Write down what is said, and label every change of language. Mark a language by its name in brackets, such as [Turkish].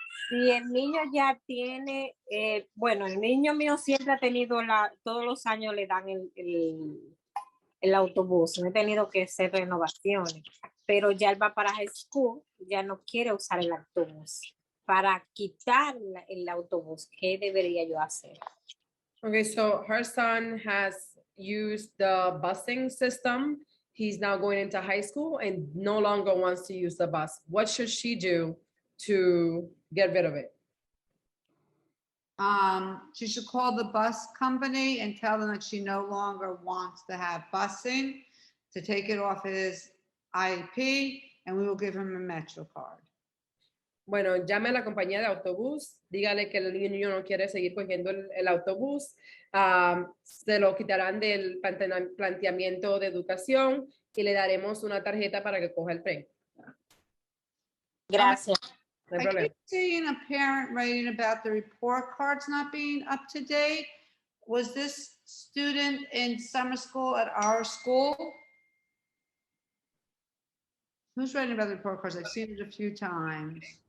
[Spanish] si el niño ya tiene, bueno, el niño mío siempre ha tenido todos los años le dan el autobús, no he tenido que hacer renovaciones, pero ya él va para high school, ya no quiere usar el autobús. Para quitar el autobús, ¿qué debería yo hacer? [English] Okay, so her son has used the busing system. He's now going into high school and no longer wants to use the bus. What should she do to get rid of it? She should call the bus company and tell them that she no longer wants to have busing, to take it off his IEP, and we will give him a Metro card. [Spanish] Bueno, llame a la compañía de autobús, dígale que el niño no quiere seguir cogiendo el autobús, se lo quitarán del planteamiento de educación y le daremos una tarjeta para que coja el tren. Gracias. No hay [English] I [Spanish] problema. [English] keep seeing a parent writing about the report cards not being up to date. Was this student in summer school at our school? Who's writing about the report cards? I've seen it a few times.